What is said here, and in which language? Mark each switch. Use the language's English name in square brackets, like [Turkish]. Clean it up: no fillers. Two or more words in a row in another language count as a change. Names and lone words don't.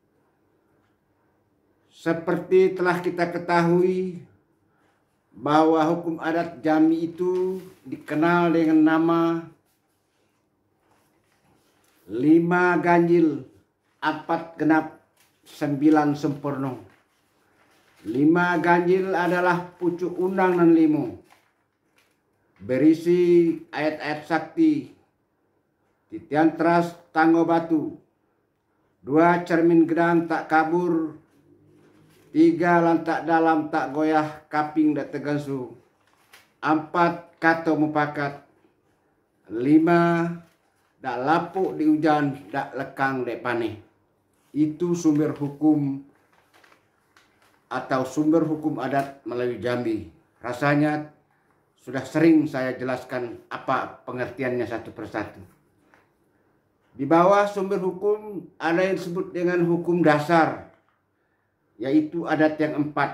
[Indonesian] Seperti telah kita ketahui bahwa hukum adat Jambi itu dikenal dengan nama 5 ganjil, 4 genap, 9 sempurna. 5 ganjil adalah pucuk undang dan limo, berisi ayat-ayat sakti, [Jambi Malay] titian teras tanggo batu, 2 cermin gedang tak kabur, 3 lantak dalam tak goyah kaping dak tegansu, 4 kato mupakat, 5 dak lapuk di hujan dak lekang dek paneh. [Indonesian] Itu sumber hukum atau sumber hukum adat Melayu Jambi. Rasanya sudah sering saya jelaskan apa pengertiannya satu persatu. Di bawah sumber hukum ada yang disebut dengan hukum dasar, yaitu adat yang 4.